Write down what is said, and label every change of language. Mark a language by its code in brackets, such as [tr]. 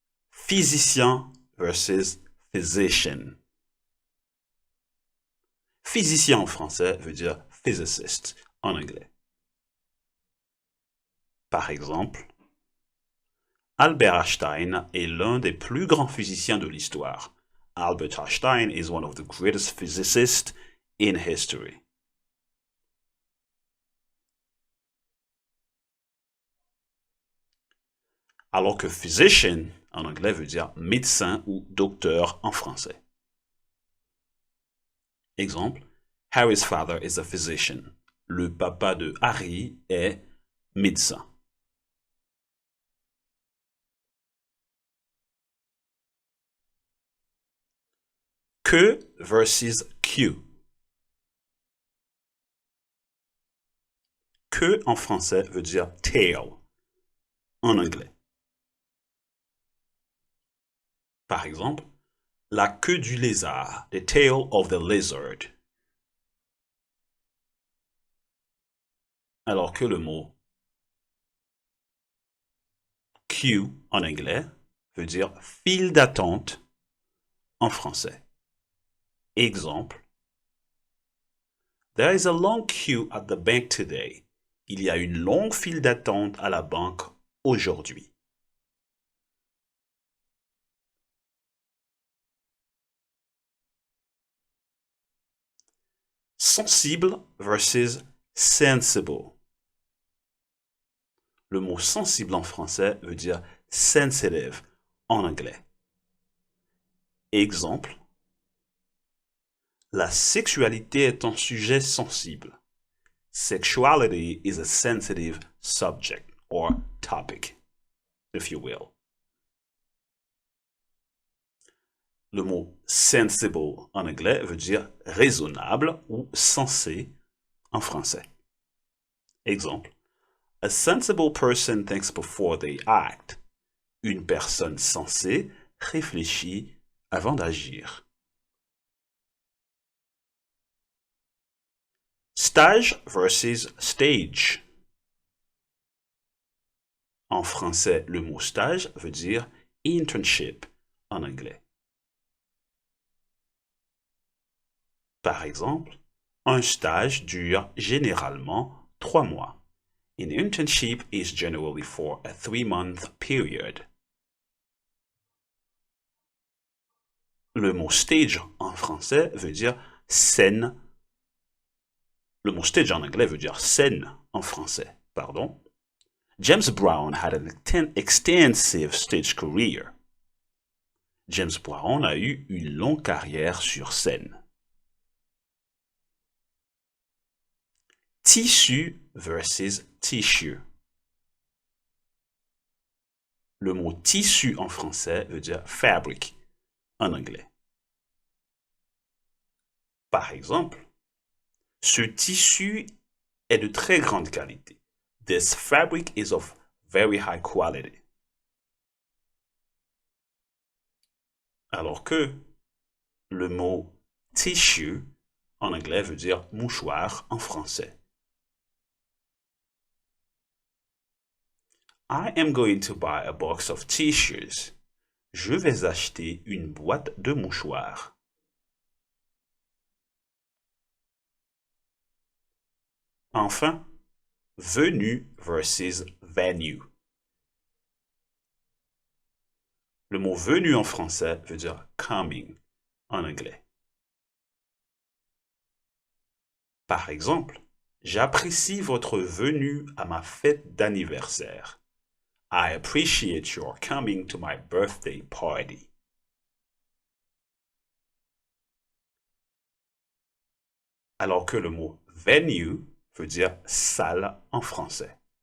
[fr] Physicien versus physician. Physicien en français veut dire physicist en anglais. Par exemple, Albert Einstein est l'un des plus grands physiciens de l'histoire. [en] Albert Einstein is one of the greatest physicists in history. [fr] Alors que physician en anglais veut dire médecin ou docteur en français. [en] Exemple, Harry's father is a physician. [fr] Le papa de Harry est médecin. Que versus Q. Que en français veut dire tail en anglais. Par exemple, la queue du lézard, [en] the tail of the lizard. [fr] Alors que le mot queue en anglais veut dire file d'attente en français. [en] Exemple, there is a long queue at the bank today. [fr] Il y a une longue file d'attente à la banque aujourd'hui. Sensible versus sensible. Le mot sensible en français veut dire sensitive en anglais. Exemple, la sexualité est un sujet sensible. [en] Sexuality is a sensitive subject or topic, if you will. [fr] Le mot sensible en anglais veut dire raisonnable ou sensé en français. [en] Exemple, a sensible person thinks before they act. [fr] Une personne sensée réfléchit avant d'agir. Stage versus stage. En français, le mot stage veut dire internship en anglais. Par exemple, un stage dure généralement 3 mois. [en] An internship is generally for a 3-month period. [fr] Le mot stage en français veut dire scène. Le mot stage en anglais veut dire scène en français, pardon. [en] James Brown had an extensive stage career. [fr] James Brown a eu une longue carrière sur scène. Tissu versus tissue. Le mot tissu en français veut dire fabric en anglais. Par exemple, ce tissu est de très grande qualité. [en] This fabric is of very high quality. [fr] Alors que le mot tissue en anglais veut dire mouchoir en français. [en] I am going to buy a box of tissues. [fr] Je vais acheter une boîte de mouchoirs. Enfin, venue versus venue. Le mot venue en français veut dire coming en anglais. Par exemple, j'apprécie votre venue à ma fête d'anniversaire. [en] I appreciate your coming to my birthday party. [fr] Alors que le mot venue veut dire salle en français.